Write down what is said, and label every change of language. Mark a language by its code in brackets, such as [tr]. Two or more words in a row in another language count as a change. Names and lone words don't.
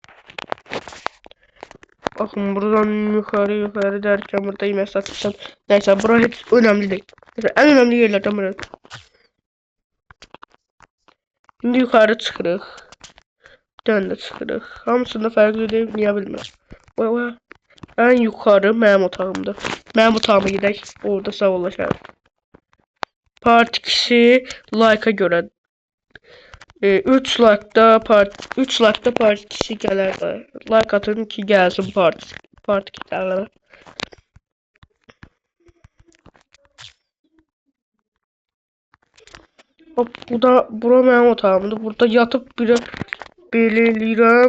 [tr] Bakın buradan yukarı derken burada mesaj atacağım. Neyse burası hiç önemli değil. Neyse, en önemli yerlerden biri. Şimdi yukarı çıkırıq. Dön de çıkırıq. Hamısında farklı değil, niye bilmem. [az] Vay. [tr] En yukarı [az] mənim otağımdır. Mənim otağıma gidək. Orada sağollaşarıq. Part 2 like'a göre 3 like'da part 2 gələr də. Like atın ki gəlsin part 2 gələr. Hop bura mənim otağımdır. Burada yatıp belə eləyirəm.